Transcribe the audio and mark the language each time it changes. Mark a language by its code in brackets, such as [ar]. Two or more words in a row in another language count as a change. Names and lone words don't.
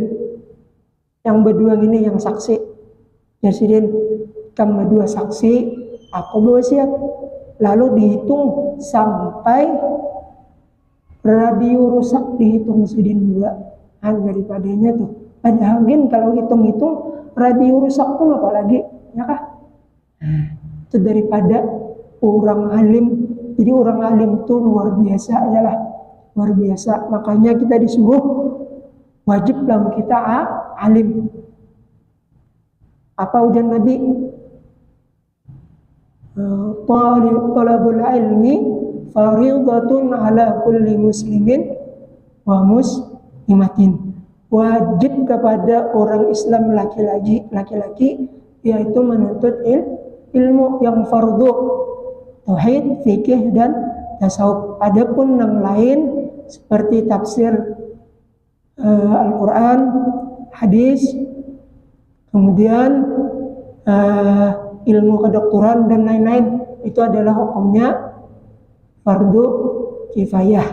[id] Yang berdua ini yang saksi. Presiden kamu berdua saksi, aku berwasiat. lalu dihitung sampai radio rusak dihitung sedin juga. Daripadanya tuh. Padahal kalau hitung-hitung radio rusak tuh apalagi, ya kah? Itu daripada orang alim. Jadi orang alim tuh luar biasa aja lah, luar biasa. Makanya kita disuruh wajib dalam kita alim. Apa ujian Nabi? [ar] Talabul ilmi faridatun ala kulli muslimin wa muslimatin. [id] Wajib kepada orang Islam laki-laki yaitu menuntut ilmu yang fardu, tauhid, fikih dan tasawuf. Adapun yang lain seperti tafsir Al-Quran, hadis, kemudian ilmu kedokteran dan lain-lain, itu adalah hukumnya fardu kifayah.